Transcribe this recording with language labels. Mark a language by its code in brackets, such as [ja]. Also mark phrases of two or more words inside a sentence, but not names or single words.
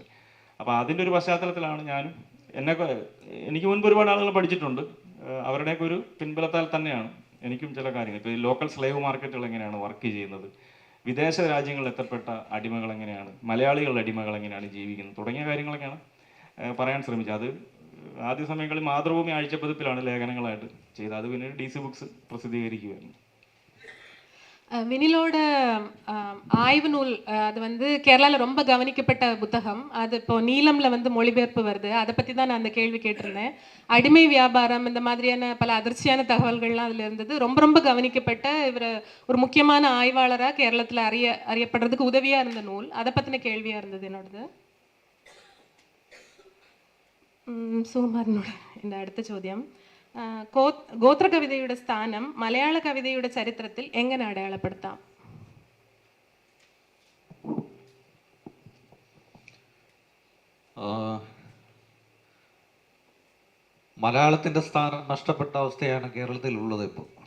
[ml] അപ്പോൾ അതിൻ്റെ ഒരു പശ്ചാത്തലത്തിലാണ് ഞാനും എനിക്ക് മുൻപ് ഒരുപാട് ആളുകൾ പഠിച്ചിട്ടുണ്ട്, അവരുടെയൊക്കെ ഒരു പിൻബലത്താൽ തന്നെയാണ് എനിക്കും ചില കാര്യങ്ങൾ, ഇപ്പോൾ ഈ [en] local slave markets [ml] എങ്ങനെയാണ് വർക്ക് ചെയ്യുന്നത്, വിദേശ രാജ്യങ്ങളിൽ എത്തപ്പെട്ട അടിമകൾ എങ്ങനെയാണ്, മലയാളികളുടെ അടിമകൾ എങ്ങനെയാണ് ജീവിക്കുന്നത് തുടങ്ങിയ കാര്യങ്ങളൊക്കെയാണ് പറയാൻ ശ്രമിച്ചത്. അത് ആദ്യ സമയങ്ങളിൽ മാതൃഭൂമി ആഴ്ചപ്പതിപ്പിലാണ് ലേഖനങ്ങളായിട്ട് ചെയ്തത്. അത് പിന്നീട് DC ബുക്സ് പ്രസിദ്ധീകരിക്കുകയായിരുന്നു. [ta] வினிலோட ஆய்வு நூல் அது வந்து கேரளாவில் ரொம்ப கவனிக்கப்பட்ட புத்தகம். அது இப்போ நீலம்ல வந்து மொழிபெயர்ப்பு வருது. அதை பற்றி தான் நான் அந்த கேள்வி கேட்டிருந்தேன். அடிமை வியாபாரம் இந்த மாதிரியான பல அதிர்ச்சியான தகவல்கள்லாம் அதில் இருந்தது. ரொம்ப ரொம்ப கவனிக்கப்பட்ட இவர் ஒரு முக்கியமான ஆய்வாளராக கேரளத்தில் அறியப்படுறதுக்கு உதவியாக இருந்த நூல். அதை பற்றின கேள்வியாக இருந்தது என்னோடது. [ml] സുകുമാരനോട് എൻ്റെ അടുത്ത ചോദ്യം, ഗോത്ര കവിതയുടെ സ്ഥാനം മലയാള കവിതയുടെ ചരിത്രത്തിൽ എങ്ങനെ അടയാളപ്പെടുത്താം? മലയാളത്തിൻ്റെ സ്ഥാനം നഷ്ടപ്പെട്ട അവസ്ഥയാണ് കേരളത്തിലുള്ളത് ഇപ്പോൾ.